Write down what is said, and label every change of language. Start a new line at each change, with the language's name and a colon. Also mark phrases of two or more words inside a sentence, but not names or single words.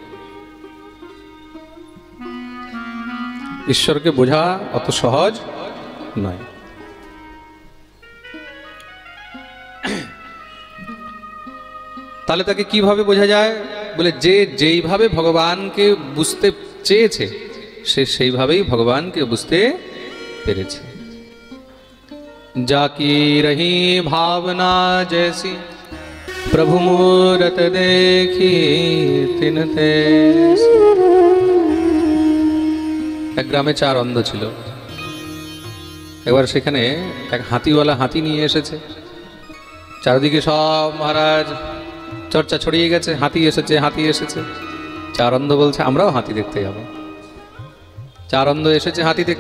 Bangla: ঈশ্বরকে বোঝা অত সহজ নয়। তাহলে তাকে কিভাবে বোঝা যায়? বলে যে যেইভাবে ভগবানকে বুঝতে চেয়েছে সে সেইভাবেই ভগবানকে বুঝতে পেরেছে।
Hindi: जाकी रही भावना जैसी प्रभु मूरत देखी तिन तैसी।
Bangla: এক গ্রামে 4 অন্ধ ছিল। একবার সেখানে এক হাতিওয়ালা হাতি নিয়ে এসেছে। চারদিকে সব মহারাজ চর্চা ছড়িয়ে গেছে, হাতি এসেছে, হাতি এসেছে। 4 অন্ধ বলছে আমরাও হাতি দেখতে যাব। 4 অন্ধ এসেছে হাতি দেখতে।